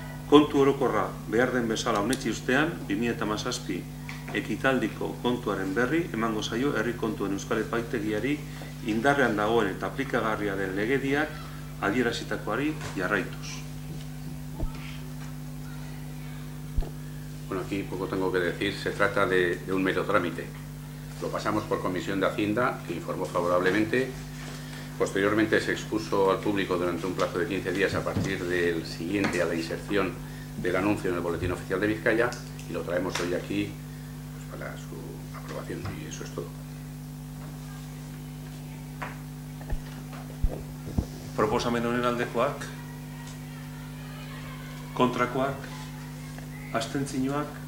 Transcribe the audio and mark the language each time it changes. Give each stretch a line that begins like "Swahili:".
Basque: Kontu orokorra behar den bezala honetxi ustean, 2017 ekitaldiko kontuaren berri emango zaio herri kontuen euskal epaitegiari indarrean dagoen eta aplikagarria den legediak adierazitakoari jarraituz.
Spanish: Bueno, aquí poco tengo que decir, se trata de un mero trámite. Lo pasamos por Comisión de Hacienda, que informó favorablemente. Posteriormente se expuso al público durante un plazo de 15 días a partir del siguiente a la inserción del anuncio en el Boletín Oficial de Vizcaya y lo traemos hoy aquí pues, para su aprobación y eso es todo.
Basque: Proposamen honen aldekoak, kontrakoak, abstentzioak.